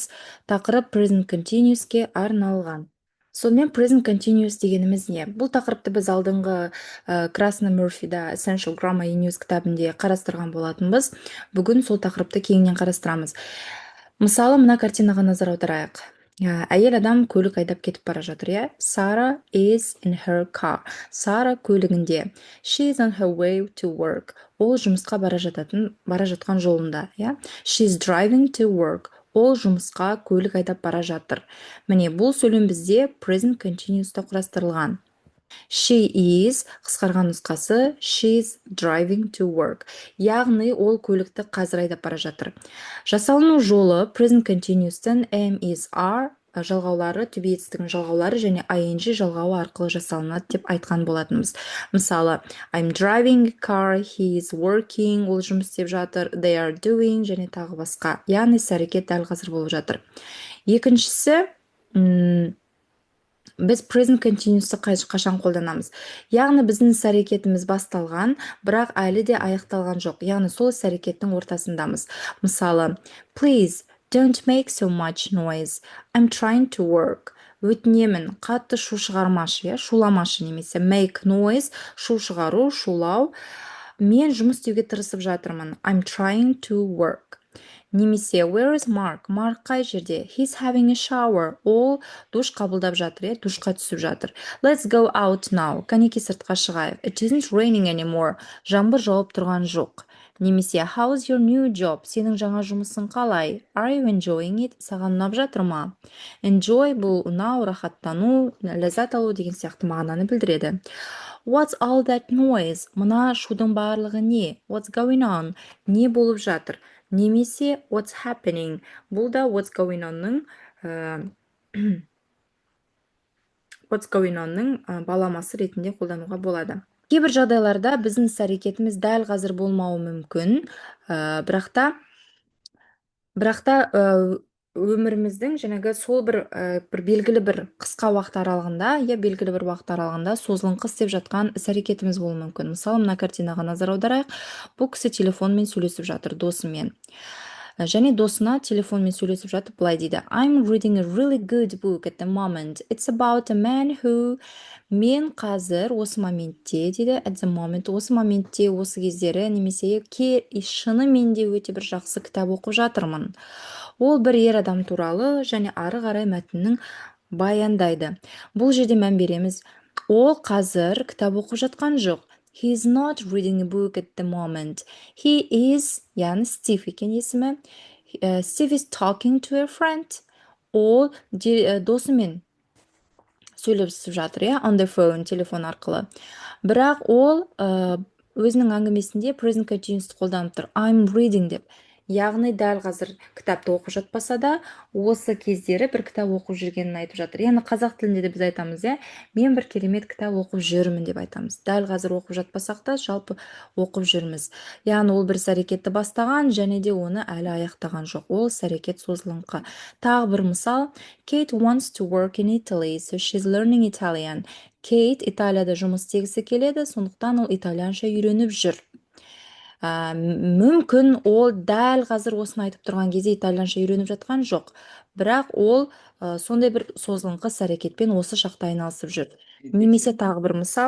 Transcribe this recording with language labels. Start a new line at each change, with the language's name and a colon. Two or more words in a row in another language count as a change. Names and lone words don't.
Kazakh: Тақырып Present Continuous'ке арналған. Сонымен
English: Present Continuous
Kazakh: дегеніміз не? Бұл тақырыпты біз алдыңғы Красна Мurphy'да
English: Essential Grammar in News
Kazakh: кітабінде қарастырған болатынбыз. Бүгін сол тақырыпты кеңінен қарастырамыз. Мысалы, мына картинаға назар аударайық. Әйел адам көлік айдап кетіп бара жатыр, иә?
English: Sarah is in her car.
Kazakh: Сара көлігінде.
English: She is on her way to work.
Kazakh: Ол жұмысқа бара жатқан жолында, иә?
English: She is driving to work.
Kazakh: Ол жұмысқа көлік айдап бара жатыр. Міне, бұл сөйлем бізде
English: present continuous'та
Kazakh: құрастырылған.
English: She is
Kazakh: қысқарған нұсқасы
English: she's driving to work.
Kazakh: Яғни ол көлікті қазір айдап бара жатыр. Жасалыну жолы
English: present continuous'тың am is are
Kazakh: жалғаулары, түбі етістігінің жалғаулары және ing жалғауы арқылы жасалынады деп айтқан болатынбыз. Мысалы,
English: I'm driving a car, he is working,
Kazakh: ол жұмыс істеп жатыр,
English: they are doing
Kazakh: және тағы басқа. Яғни іс-әрекет дәл қазір болып жатыр. Екіншісі, біз
English: present continuous'ты
Kazakh: қашан қолданамыз? Яғни біздің іс-әрекетіміз басталған, бірақ әлі де аяқталған жоқ. Яғни сол іс-әрекеттің ортасындамыз. Мысалы,
English: please don't make so much noise. I'm trying to work.
Kazakh: Өтінемін, қатты шу шығармашы, шуламашы немесе
English: make noise,
Kazakh: шу шығару, шулау. Мен жұмыс істеуге тырысып жатырмын.
English: I'm trying to work. Немесе where is Mark?
Kazakh: Mark қай жерде?
English: He's having a shower.
Kazakh: Ол душ қабылдап жатыр, душқа түсіп жатыр.
English: Let's go out now.
Kazakh: Кәнеки сыртқа шығайық.
English: It isn't raining anymore.
Kazakh: Жаңбыр жауып тұрған жоқ.
English: Немесе how's your new job?
Kazakh: Сенің жаңа жұмысың қалай?
English: Are you enjoying it?
Kazakh: Саған ұнап жатыр ма? Enjoy бұл ұнау, рахаттану, ләззат алу деген сияқты мағынаны білдіреді.
English: What's all that noise?
Kazakh: Мына шудың барлығы не?
English: What's going on?
Kazakh: Не болып жатыр? Немесе
English: what's happening?
Kazakh: Бұл да
English: what's going on-
Kazakh: ның баламасы ретінде қолдануға болады. Кейбір жағдайларда біздің іс-әрекетіміз дәл қазір болмауы мүмкін, бірақта өміріміздің жаңағы сол бір белгілі бір қысқа уақыт аралығында, белгілі бір уақыт аралығында созылыңқы істеп жатқан іс-әрекетіміз болуы мүмкін. Мысалы, мына картинаға назар аударайық. Бұл кісі телефонмен сөйлесіп жатыр досымен. Және досына телефонмен сөйлесіп жатып былай дейді.
English: I'm reading a really good book at the moment. It's about a man who...
Kazakh: Мен қазір осы моментте дейді,
English: at the moment,
Kazakh: осы моментте, осы кездері, немесе шынымен де өте бір жақсы кітап оқып жатырмын. Ол бір ер адам туралы және ары қарай мәтіннің баяндайды. Бұл жерде мән береміз. Ол қазір кітап оқып жатқан жоқ.
English: He's not reading a book at the moment. He is,
Kazakh: яғни Стив екен есімі.
English: Steve is talking to a friend.
Kazakh: Ол досымен сөйлесіп жатыр,
English: on the phone,
Kazakh: телефон арқылы. Бірақ ол өзінің әңгімесінде
English: present continuous
Kazakh: қолданып тұр.
English: I'm reading деп.
Kazakh: Яғни дәл қазір кітапты оқып жатпаса да, осы кездері бір кітап оқып жүргенін айтып жатыр. Яғни қазақ тілінде де біз айтамыз, мен бір керемет кітап оқып жүрмін деп айтамыз. Дәл қазір оқып жатпасақ та, жалпы оқып жүрміз. Яғни ол бір іс-әрекетті бастаған және де оны әлі аяқтаған жоқ. Ол іс-әрекет созылыңқы. Тағы бір мысал.
English: Kate wants to work in Italy, so she's learning Italian.
Kazakh: Кейт Италияда жұмыс істегісі келеді, сондықтан ол итальянша үйреніп жүр. Мүмкін ол дәл қазір осыны айтып тұрған кезде итальянша үйреніп жатқан жоқ. Бірақ ол сондай бір созылыңқы іс-әрекетпен осы шақта айналысып жүр. Немесе тағы бір мысал.